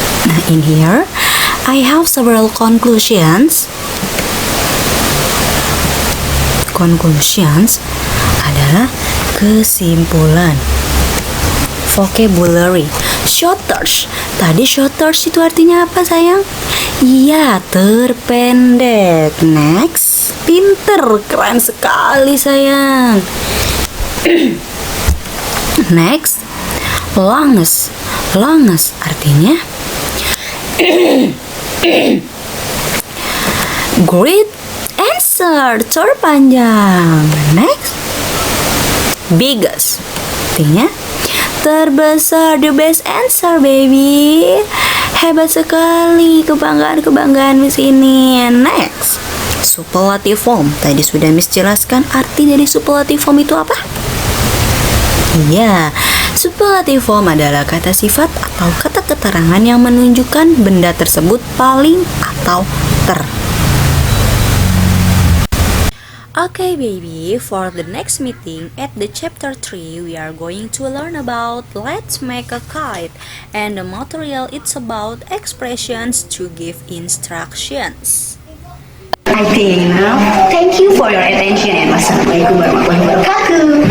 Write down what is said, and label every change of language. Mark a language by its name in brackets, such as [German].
[English] Nah, in here I have several conclusions. [Indonesian] Conclusions adalah kesimpulan. Vocabulary. Shorters. Tadi shorters itu artinya apa sayang? Iya, terpendek. Next. Pinter. Keren sekali sayang. [English] Next. Longest. Longest [Indonesian] artinya [English] great answer. [Indonesian] Terpanjang. Next. Biggest artinya terbesar. [English] The best answer baby. [Indonesian] Hebat sekali. Kebanggaan Miss ini. Next. Superlative form. Tadi sudah Miss jelaskan arti dari superlative form itu apa? Iya, superlative form adalah kata sifat atau kata keterangan yang menunjukkan benda tersebut paling atau ter. [English] Okay baby, for the next meeting at the chapter 3 we are going to learn about let's make a kite, and the material it's about expressions to give instructions. I think now, thank you for your attention and [Arabic] wassalamualaikum warahmatullahi wabarakatuh.